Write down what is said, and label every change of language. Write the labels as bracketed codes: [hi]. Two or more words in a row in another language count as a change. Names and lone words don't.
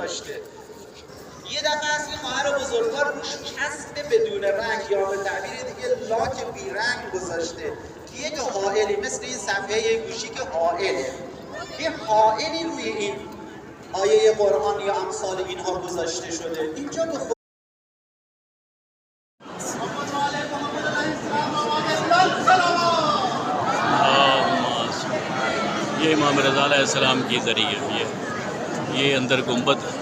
[fa] یه دفعه از این خواهر بزرگوار روش کسب بدون رنگ یا به تعبیر دیگه لاک بی رنگ گذاشته که یک حائلی مثل این صفحه گوشی که حائله یه حائلی روی این آیه قرآن یا امثال اینها گذاشته شده. اینجا به خود [hi] ये इमाम रज़ा अलैहिस्सलाम की ज़रिए ये अंदर गुंबद